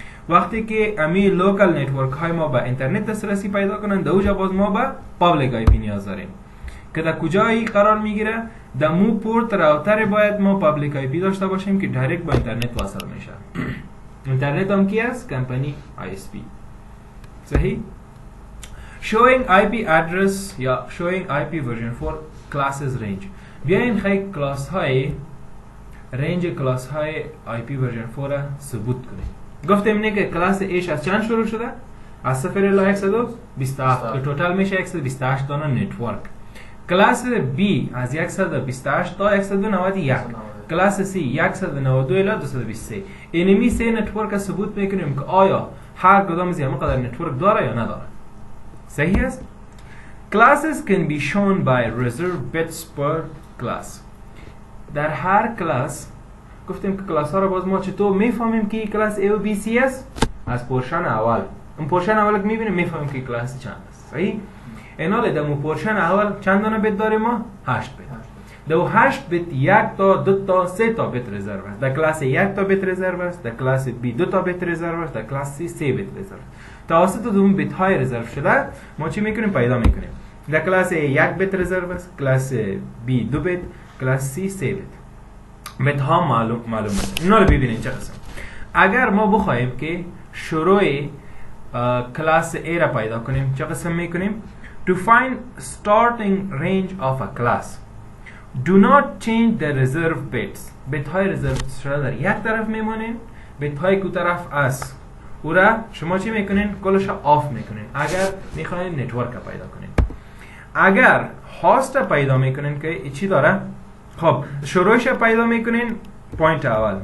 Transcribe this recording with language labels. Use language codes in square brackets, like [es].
[fa] وقتی که امی لوکال نتورک های ما به اینترنت دسترسی پیدا کنن، در اونجا باز ما به پابلیک IP نیاز داریم که در کجایی قرار میگیره؟ در مو پورت راوتر باید ما پابلیک IP داشته باشیم که دایرکت با اینترنت واصل میشه. اینترنت هم کی است؟ کمپانی ISP. صحیح؟ [en] showing IP address یا showing IP version 4 classes range. [fa] بیاین خیلی کلاس های رنج کلاس های IP version 4 را ثبوت کنیم. گفتیم نه که کلاس ایش از چند شروع شده؟ از 0 الی 127 که توتال میشه 128 دانه نتورک. کلاس B از 128 تا 191. کلاس C 192 الی 223. اینمی سه نتورک ثبوت میکنیم که آیا هر کدام از اینها قدر نتورک داره یا نداره. صحیح است؟ [en] Classes can be shown by reserved bits per class. [fa] در هر کلاس گفتیم که کلاس ها را باز ما چطور میفهمیم که کلاس A و B C است؟ از پورشن اول. اون پورشن اول که میبینیم میفهمیم که کلاس چند است. صحیح؟ ایناله در پورشن اول چند دانه بیت داریم ما؟ 8 بیت. در 8 بیت 1 تا 2 تا 3 تا بیت رزرو است. در کلاس 1 تا بیت رزرو است، در کلاس B 2 تا بیت رزرو است، در کلاس C 3 بیت رزرو است. توسط اون بیت های رزرو شده ما چی میکنیم؟ پیدا میکنیم. در کلاس A 1 بیت رزرو است، کلاس B 2 بیت، کلاس C 3 بیت. بیت ها معلومه. اینا رو ببینید چه قسم. اگر ما بخوایم که شروع کلاس A را پیدا کنیم چه قسم میکنیم؟ [en] To find starting range of a class, do not change the reserve bits. [fa] بیت های رزرو شده در یک طرف میمونین، بیت های کو طرف است او را شما چی میکنین؟ کلش آف میکنین اگر میخواین نتورک پیدا کنین. اگر هاست پیدا میکنین که چی داره؟ خب شروعش پیدا میکنین پوینت اول.